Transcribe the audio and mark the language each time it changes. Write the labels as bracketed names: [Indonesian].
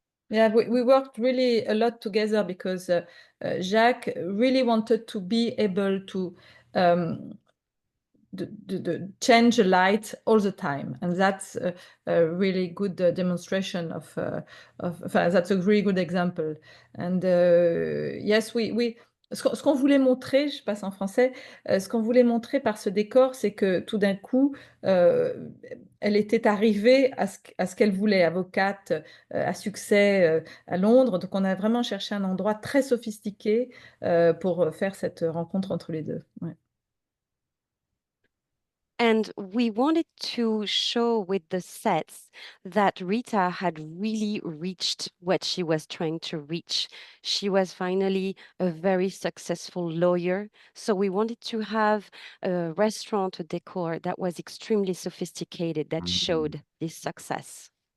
[English] Yeah, we worked really a lot together because Jacques really wanted to be able to um, change the light all the time, and that's a really good demonstration that's a really good example. And yes, [French] ce qu'on voulait montrer, je passe en français, ce qu'on voulait montrer par ce décor, c'est que tout d'un coup, elle était arrivée à ce qu'elle voulait, avocate à succès à Londres. Donc on a vraiment cherché un endroit très sophistiqué pour faire cette rencontre entre les deux. Ouais. [English] And we wanted to show with the sets that Rita had really reached what she was trying to reach. She was finally a very successful lawyer. So we wanted to have a restaurant, a decor that was extremely sophisticated, that showed this success.